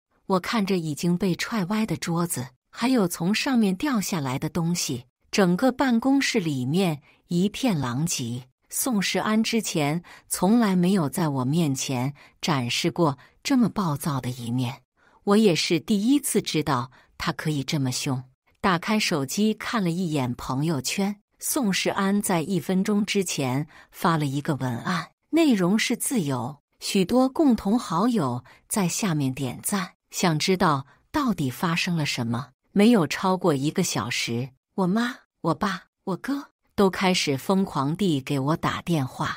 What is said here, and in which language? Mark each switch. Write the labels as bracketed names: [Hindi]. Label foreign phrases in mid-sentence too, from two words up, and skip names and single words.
[Chinese] 我看着已經被踹歪的桌子，還有從上面掉下來的東西，整個辦公室裡面一片狼藉。宋世安之前從來沒有在我面前展示過這麼暴躁的一面，我也是第一次知道他可以這麼兇。打開手機看了一眼朋友圈，宋世安在1 分鐘之前發了一個文案，內容是自由，許多共同好友在下面點讚，想知道到底發生了什麼。沒有超過1個小時，我媽、我爸、我哥都開始瘋狂地給我打電話。